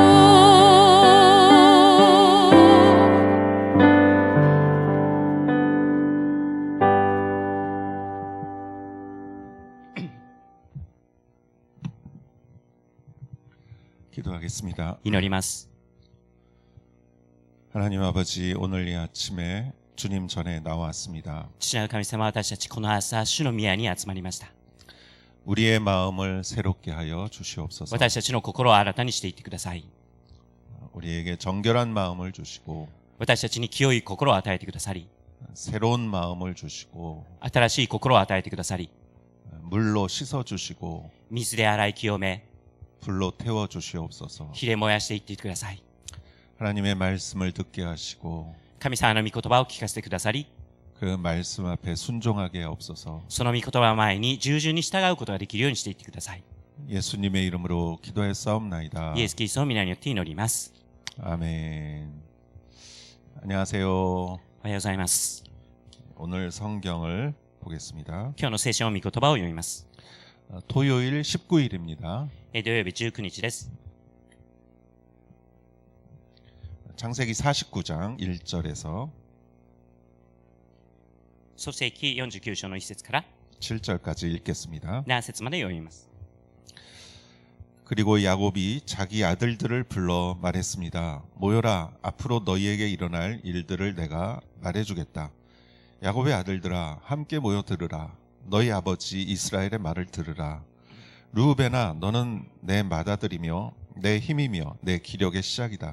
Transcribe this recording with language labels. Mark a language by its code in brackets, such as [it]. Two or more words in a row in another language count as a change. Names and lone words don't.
[ko] 기도하겠습니다. [ja] 祈ります。 [ko] 하나님 아버지, 오늘 이 아침에 주님 전에 나왔습니다. [ja] 父なる神様、私たちこの朝主の宮に集まりました。 [ko] 우리의 마음을 새롭게 하여 주시옵소서. [ja] 私たちの心を新たにしていってください。 [ko] 우리에게 정결한 마음을 주시고 [ja] 私たちに清い心を与えてくださり、 [ko] 새로운 마음을 주시고 [ja] 新しい心を与えてくださり、 [ko] 물로 씻어 주시고 [ja] 水で洗い清め、 [ko] 불로 태워 주시옵소서. [ja] 火で燃やしていってください。 [ko] 하나님의 말씀을 듣게 하시고 [ja] 神様の御言葉を聞かせてくださり、 [ko] 그 말씀 앞에 순종하게 하옵소서. [ja] その御言葉前に従順に従うことができるようにしていってください。 [ko] 예수님의 이름으로 기도했사옵나이다. [ja] イエス・キリストの皆によって祈ります。 [ko] 아멘. 안녕하세요. [ja] おはようございます。 [ko] 오늘 성경을 보겠습니다. [ja] 今日の聖書の御言葉を読みます。 [ko] 토요일 19일입니다. [ja] 土曜日19日です。 [ko] 창세기 49장 1절에서 [ja] 創世記49章の1節から [ko] 7절까지 읽겠습니다. [ja] 7 節まで読みます。 [ko] 그리고 야곱이 자기 아들들을 불러 말했습니다. 모여라, 앞으로 너희에게 일어날 일들을 내가 말해주겠다. 야곱의 아들들아, 함께 모여 들으라. 너희 아버지 이스라엘의 말을 들으라. 르우벤아, 너는 내 맏아들이며 내 힘이며 내 기력의 시작이다.